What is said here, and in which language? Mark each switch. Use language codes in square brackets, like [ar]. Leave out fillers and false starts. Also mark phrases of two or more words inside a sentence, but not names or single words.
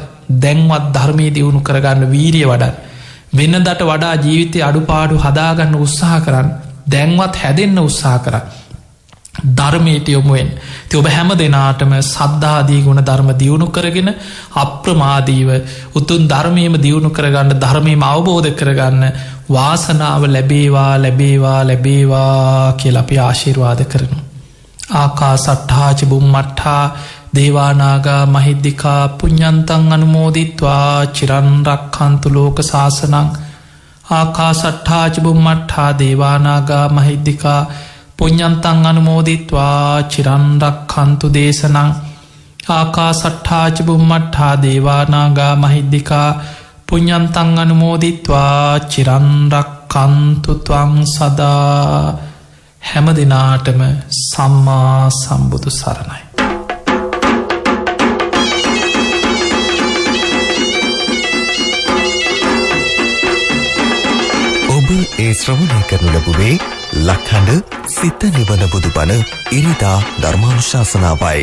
[si] දැන්වත් ධර්මයේ දියුණු කරගන්න වීරිය වඩන්න, වෙනදට වඩා ජීවිතය අඩුපාඩු හදාගන්න උත්සාහ කරන්න, දැන්වත් හැදෙන්න උත්සාහ කරන්න, ධර්මයට යොමුවෙන්. ඔබ හැම දෙනාටම සද්ධාදී ගුණ ධර්ම දියුණු කරගෙන අප්‍රමාදීව උතුම් ධර්මයම දියුණු කරගන්න, ධර්මයම අවබෝධ කරගන්න වාසනාව ලැබේවා ලැබේවා ලැබේවා කියලා අපි ආශිර්වාද කරනවා. [pi] ආකාසට්ඨා ච බුම්මට්ඨා දේවානාගා මහිද්దికා පුඤ්ඤන්තං අනුමෝදිත්වා චිරන් රක්ඛන්තු ලෝක සාසනං. ආකාසට්ඨා ච බුම්මට්ඨා දේවානාගා මහිද්దికා පුඤ්ඤන්තං අනුමෝදිත්වා චිරන් රක්ඛන්තු දේශනං. ආකාසට්ඨා ච බුම්මට්ඨා දේවානාගා මහිද්దికා පුඤ්ඤන්තං අනුමෝදිත්වා චිරන් රක්ඛන්තු ත්වං සදා. [si] හැම දිනාටම සම්මා සම්බුදු සරණයි. ඔබ ඒ ශ්‍රවණය කරනු ලැබුවේ ලක්හඬ සිත නිවන බුදුබණ ඉරිදා ධර්මානුශාසනාවයි.